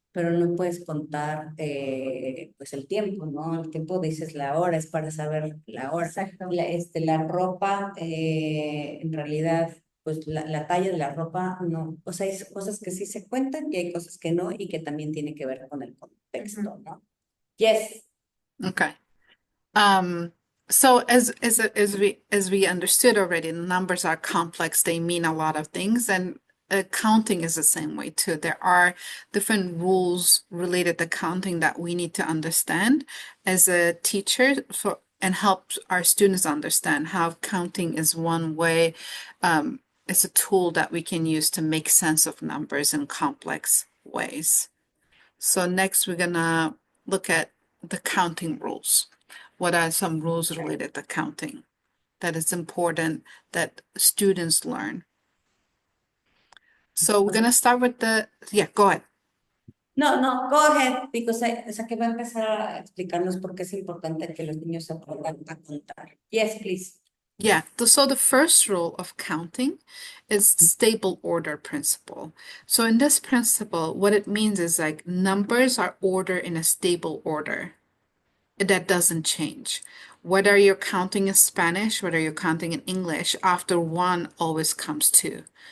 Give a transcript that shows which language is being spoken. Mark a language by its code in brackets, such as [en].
[es] Pero no puedes contar, pues el tiempo, ¿no? El tiempo dices la hora, es para saber la hora. Exacto. La ropa, en realidad, pues la talla de la ropa, no. O sea, hay cosas que sí se cuentan y hay cosas que no y que también tiene que ver con el contexto, ¿no? [en] Yes. Okay. Um, so as we understood already, numbers are complex. They mean a lot of things, and counting is the same way too. There are different rules related to counting that we need to understand as a teacher for and help our students understand how counting is one way. It's a tool that we can use to make sense of numbers in complex ways. So next we're gonna look at the counting rules. What are some rules related to counting that is important that students learn? So we're gonna start with yeah, go ahead. [es] No, no, [en] go ahead, because [es] o sea, que va a empezar a explicarnos por qué es importante que los niños aprendan a contar. [en] Yes, please. Yeah, so the first rule of counting is stable order principle. So in this principle, what it means is like numbers are ordered in a stable order. That doesn't change. Whether you're counting in Spanish, whether you're counting in English, after one always comes two.